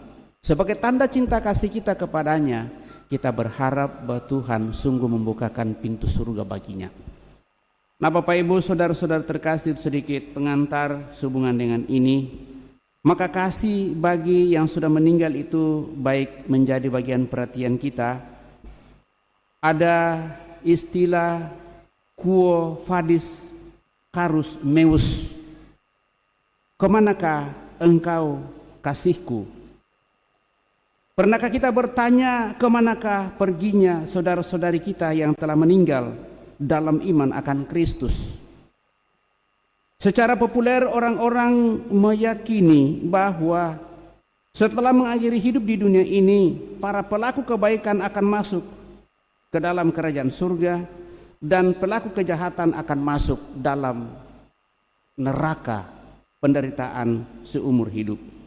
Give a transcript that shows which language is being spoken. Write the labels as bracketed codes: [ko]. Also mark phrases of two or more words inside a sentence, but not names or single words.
[id] Sebagai tanda cinta kasih kita kepadanya, kita berharap bahwa Tuhan sungguh membukakan pintu surga baginya. Nah Bapak Ibu Saudara-saudara terkasih, sedikit pengantar sehubungan dengan ini. Maka kasih bagi yang sudah meninggal itu baik menjadi bagian perhatian kita. Ada istilah [la] quo vadis carus meus, [id] kemanakah engkau kasihku? Pernahkah kita bertanya kemanakah perginya saudara-saudari kita yang telah meninggal dalam iman akan Kristus? Secara populer orang-orang meyakini bahwa setelah mengakhiri hidup di dunia ini, para pelaku kebaikan akan masuk ke dalam kerajaan surga dan pelaku kejahatan akan masuk dalam neraka penderitaan seumur hidup.